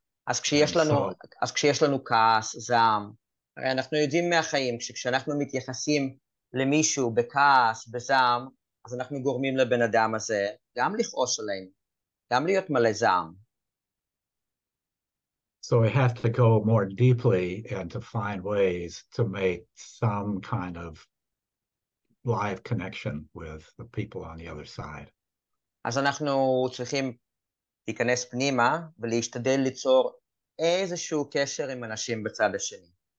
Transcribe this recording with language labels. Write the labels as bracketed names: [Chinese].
[Hebrew] אז כשיש לנו כעס, זעם, הרי אנחנו יודעים מהחיים, כשאנחנו מתייחסים למישהו בכעס, בזעם, אז אנחנו גורמים לבן אדם הזה גם לכעוס עלינו, גם להיות מלא זעם. [English] So we have to go more deeply and to find ways to make some kind of live connection with the people on the other side. [Hebrew] אז אנחנו צריכים להיכנס פנימה ולהשתדל ליצור איזשהו קשר עם אנשים בצד השני.